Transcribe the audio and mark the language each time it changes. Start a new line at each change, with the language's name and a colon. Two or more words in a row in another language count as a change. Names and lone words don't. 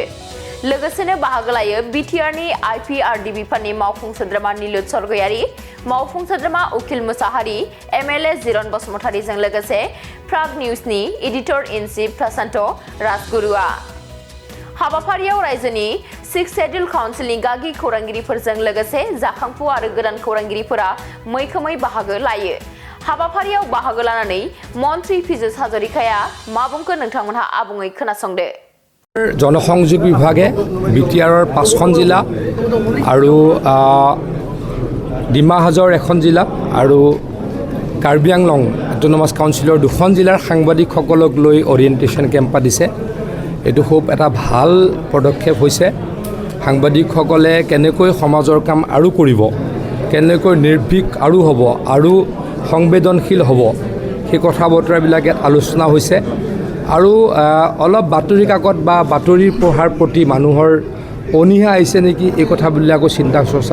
Bodo: लोगोसेनो बाहागो लायो बिटिआरनि आइपिआरडि बिफाननि मावफुं सोद्रोमा नीलुत सरगयारी मावफुं सोद्रोमा उखिल मुसाहारि एमएलए जिरन बसुमतारीजों लोगोसे प्राग निउजनि
English: editor in chief
Bodo: प्रशान्त राजगुरुआ हाबाफारियाव रायजोनि 6 शेड्यूल काउन्सिलनि गागि खौरांगिरिफोरजों लोगोसे जाखांफु आरो गोदान खौरांगिरिफोरा मैखोमै बाहागो लायो हाबाफारियाव बाहागो लानानै मन्थ्रि पीयूष हाजरिकाया मा बुंखो नोंथांमोनहा आबुङै खोनासंदो
Assamese: জনসংযোগ বিভাগে বিটিআৰৰ 5খন জিলা আৰু ডিমা হাজৰ এখন জিলা আৰু কাৰ্বি আংলং
English: autonomous councilৰ
Assamese: 2খন জিলাৰ সাংবাদিকসকলক লৈ
English: orientation camp
Assamese: পাতিছে এটো খুব এটা ভাল পদক্ষেপ হৈছে সাংবাদিকসকলে কেনেকৈ সমাজৰ কাম আৰু কৰিব কেনেকৈ নিৰ্ভীক আৰু হ'ব আৰু সংবেদনশীল হ'ব সেই কথা বতৰাবিলাকে আলোচনা হৈছে আৰু অলপ বাতৰি কাকত বা বাতৰি পঢ়াৰ প্ৰতি মানুহৰ অনীহা আহিছে নেকি এই কথাবিলাকো চিন্তা চৰ্চা